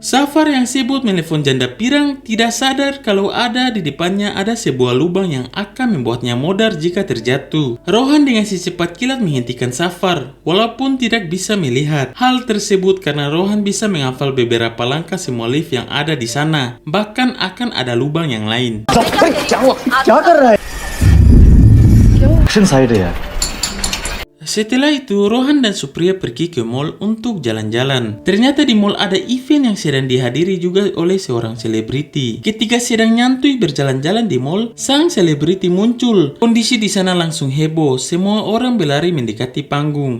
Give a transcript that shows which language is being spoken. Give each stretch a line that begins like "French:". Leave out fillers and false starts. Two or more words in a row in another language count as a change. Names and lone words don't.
Indonesian: Safar yang sibuk menelpon janda pirang tidak sadar kalau ada di depannya ada sebuah lubang yang akan membuatnya modar jika terjatuh. Rohan dengan secepat kilat menghentikan Safar, walaupun tidak bisa melihat. Hal tersebut karena Rohan bisa menghafal beberapa langkah semua lift yang ada di sana. Bahkan akan ada lubang yang lain.
Hindi: क्या कर रहा है?
English: action side
Hindi: है यार.
Indonesian: Setelah itu, Rohan dan Supriya pergi ke mall untuk jalan-jalan. Ternyata di mall ada event yang sedang dihadiri juga oleh seorang selebriti. Ketika sedang nyantui berjalan-jalan di mall, sang selebriti muncul. Kondisi di sana langsung heboh. Semua orang berlari mendekati panggung.